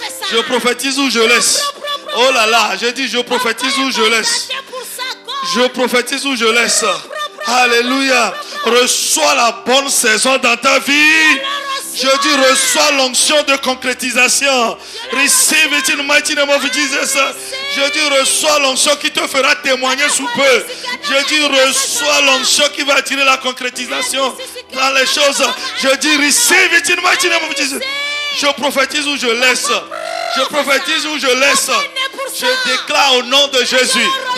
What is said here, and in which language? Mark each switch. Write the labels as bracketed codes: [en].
[fr] Je prophétise ou je laisse. Oh là là, je dis je prophétise ou je laisse. Je prophétise ou je laisse. Alléluia. Reçois la bonne saison dans ta vie. Je dis reçois l'onction de concrétisation. [en] Receive it in the mighty name of Jesus. [fr] Je dis reçois l'onction qui te fera témoigner sous peu. Je dis reçois l'onction qui va attirer la concrétisation dans les choses. Je dis [en] receive it in the mighty name of Jesus. [fr] Je prophétise ou je laisse. Je prophétise ou je laisse. Je déclare au nom de Jésus.